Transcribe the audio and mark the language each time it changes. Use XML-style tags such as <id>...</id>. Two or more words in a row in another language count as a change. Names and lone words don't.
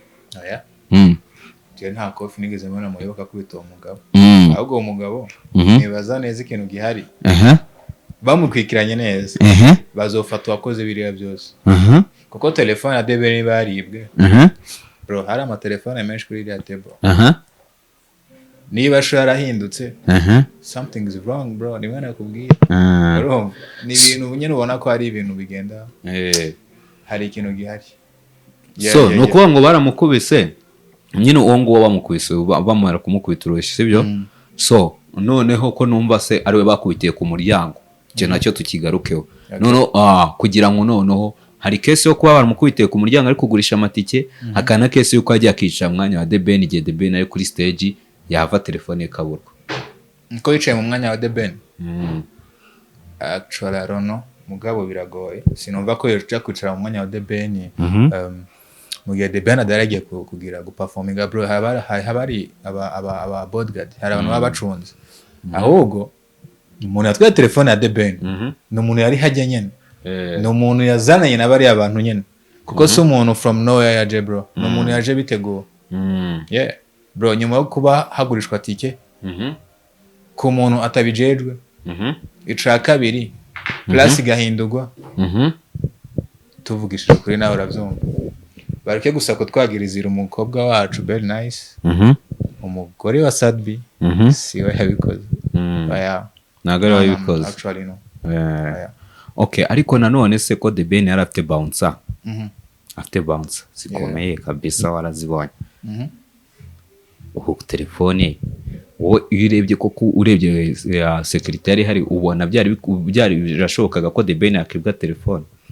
<rn>nta kofi nigeze mbona muyoboka kubita uwo mugabo ahubwo uwo mugabo nibaza neza ikintu gihari bamukwikiranye neza bazofata uwakoze biriya byose kuko telefone ya debe niba yaribwe bro hari amatelefone menshi kuri iriya table niba sho yarahindutse</rn> <en>something is wrong bro</en> <rn>nimwe nakubwira ni ibintu nyine ubona ko hari ibintu bigenda hari ikintu gihari so nukuvuga ngo baramukubise nyine uwo nguwo bamukubise bamara kumukubita urushyi sibyo so noneho ko numva se ariwe bakubitiye ku muryango cyo nacyo tukigarukeho none kugira ngo noneho hari kesi yo kuba baramukubitiye ku muryango ari kugurisha amatike hakana kesi yo kwagiye akica mwanya wa The Ben igihe The Ben ari kuri stage yava telefone kaburwa niko yicaye mu mwanya wa The Ben actually rono mugabo biragoye sinumva ko yoja kwicara mu mwanya wa The Ben mu gihe The Ben adaragiye kugira guperforminga bro habari aba bodyguard hari abantu babacunze ahubwo umuntu yatwaye telefone ya The Ben ni umuntu yari hajya nyene ni umuntu yazananye n'abari abantu nyene kuko si umuntu</rn> <en>from nowhere</en> <rn>yaje bro ni umuntu yaje biteguye bro nyuma yo kuba hagurishwa tike ku muntu atabijejwe ica kabiri plus igahindurwa tuvugishije kuri nawe uravyumva bareke gusa ko twagirizira umukobwa wacu</rn> <en>very nice</en> <rn>umugore wa Sadbi siwe yabikoze oya</rn> <rw>ntago ari wabikoze</rw> <en>actually no</en> <rw>okay ariko nanone se ko The Ben yari afite bouncer afite bouncer zikomeye kabisa warazibonye uko telefone wowe iyo urebye koko urebye secretary hari ubona byari birashobokaga ko The Ben yakibwa telefone</rw>